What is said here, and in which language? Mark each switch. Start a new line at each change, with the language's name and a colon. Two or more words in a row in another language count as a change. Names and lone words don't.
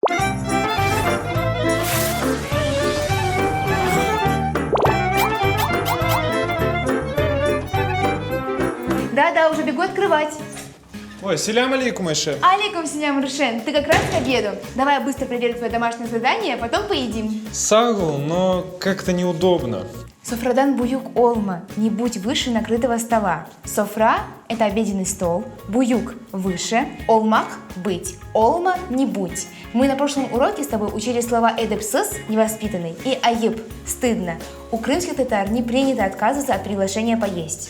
Russian: Да-да, уже бегу открывать. Ой,
Arabic: سلام عليكم, Айше. عليكم سلام, Рушен.
Russian: Ты как раз к обеду. Давай я быстро проверю твое домашнее задание, а потом поедим. Сагл, но как-то неудобно.
Crimean Tatar: Софрадан буюк олма.
Russian: Не будь выше накрытого стола. Софра – это обеденный стол. Буюк – выше. Олмак – быть. Олма – не будь. Мы на прошлом уроке с тобой учили слова «эдепсыс» – невоспитанный и «аеб» – стыдно. У крымских татар не принято отказываться от приглашения поесть.